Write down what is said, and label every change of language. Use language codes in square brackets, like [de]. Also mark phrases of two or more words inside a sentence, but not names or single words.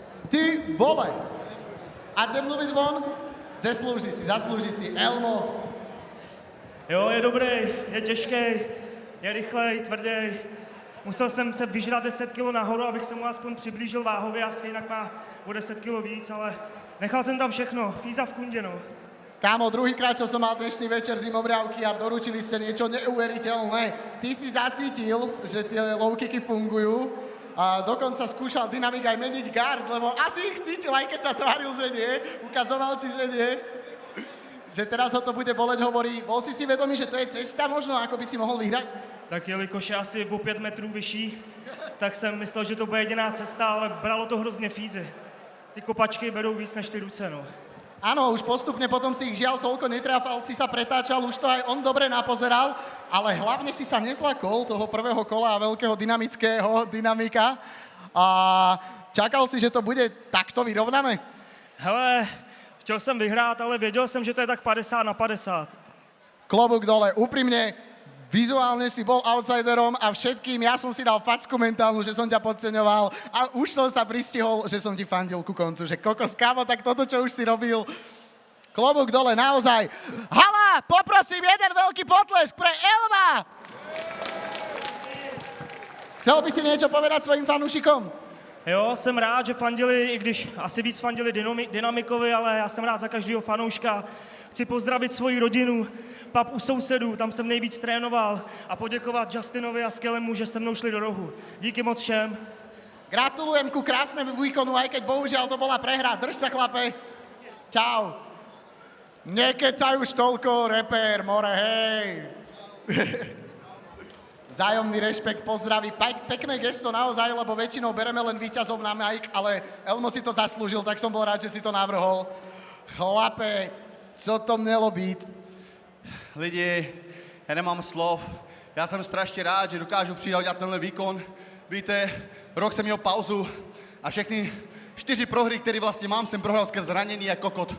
[cs] Ty vole! A jdem mluvit von? [sk] Zaslúži si. [cs] Elmo. Jo, je dobrý, je těžký, je rychlej, tvrdý. Musel jsem se vyžrat 10 kg nahoru, abych se mu aspoň přiblížil váhově a stejně má o 10 kg víc, ale nechal jsem tam všechno, fíza v kundě, no. [sk] Kámo, druhýkrát, čo som mal dnešný večer zimobriavky a doručili ste niečo neuveriteľné. Ty si zacítil, že tie [en] low kicky [sk] fungujú a dokonca skúšal dynamik aj meniť guard, lebo asi ich cítil, aj keď sa tváril, že nie. Ukazoval ti, že nie. Že teraz ho to bude boleť, hovorí. Bol si vedomý, že to je cesta možno, ako by si mohol vyhrať? [cs] Tak jelikož je asi o 5 metrů vyšší, tak jsem myslel, že to bude jediná cesta, ale bralo to hrozně fízy. Ty kopačky berou víc než ty ruce, no. [sk] Áno, už postupne potom si ich žiaľ toľko netráfal, si sa pretáčal, už to aj on dobre napozeral, ale hlavne si sa nezlakol toho prvého kola a veľkého dynamického dynamika. A čakal si, že to bude takto vyrovnané? [cs] Hele, chtěl jsem vyhrát, ale věděl jsem, že to je tak 50-50. [sk] Klobúk dole, úprimne, vizuálne si bol outsiderom a všetkým, ja som si dal facku mentálnu, že som ťa podceňoval a už som sa pristihol, že som ti fandil ku koncu, že kokos, kámo, tak toto, čo už si robil, klobúk dole, naozaj. Hala, poprosím jeden veľký potlesk pre Elma! Chcel by si niečo povedať svojim fanúšikom? [cs] Jo, jsem rád, že fandili, i když asi víc fandili Dynamikovi, ale já jsem rád za každého fanouška. Chci pozdravit svoji rodinu, pap u sousedů, tam jsem nejvíc trénoval a poděkovat Justinovi a Skellemu, že se mnou šli do rohu. Díky moc všem. [sk] Gratulujem ku krásnemu výkonu, aj keď bohužiaľ to bola prehra. Drž sa, chlape. Čau. Nekecaj už toľko, reper, more, hej. Vzájomný rešpekt, pozdraví. Pekné gesto naozaj, lebo väčšinou bereme len víťazov na mic, ale Elmo si to zaslúžil, tak som bol rád, že si to navrhol. [cs] Chlape, co to mělo být? Lidi, já nemám slov. Já jsem strašně rád, že dokážu přijít a udělat tenhle výkon. Víte, rok jsem měl pauzu a všechny 4 prohry, které vlastně mám, jsem prohrál skrz zranění a kokot.